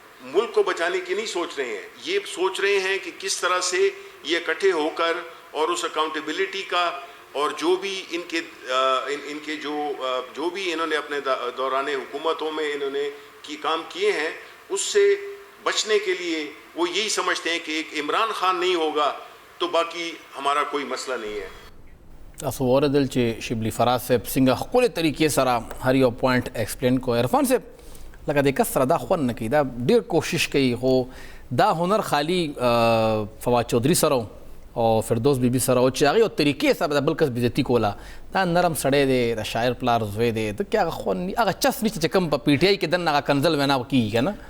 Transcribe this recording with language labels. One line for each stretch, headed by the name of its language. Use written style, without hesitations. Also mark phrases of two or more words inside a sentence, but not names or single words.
Urdu: ملک کو بچانے کی نہیں سوچ رہے ہیں, یہ سوچ رہے ہیں کہ کس طرح سے یہ اکٹھے ہو کر اور اس اکاؤنٹیبلٹی کا اور جو بھی ان کے جو بھی انہوں نے اپنے دوران حکومتوں میں انہوں نے کام کیے ہیں اس سے بچنے کے لیے وہ یہی سمجھتے ہیں کہ ایک عمران خان نہیں ہوگا تو باقی ہمارا کوئی مسئلہ نہیں ہے.
Pashto: تاسو اوریدل چې شبلی فراز صاحب څنګه ښکلې طریقې سره هر یو
English: point explain
Pashto: کو. عرفان صاحب لکه د کس سره دا خوند نه کوي, دا ډېر کوشش کوي, خو دا هنر خالی فواد چودھری سره او فردوس بیبي سره او چې هغې یو طریقې سره د بل کس بېزتي کوله, دا نرم سړی دی, د شاعر پلار زوی دی, ته کې هغه خوند هغه چس نشته چې کوم په پی ټي آی کې دننه هغه کنزل وینا کېږي که نه.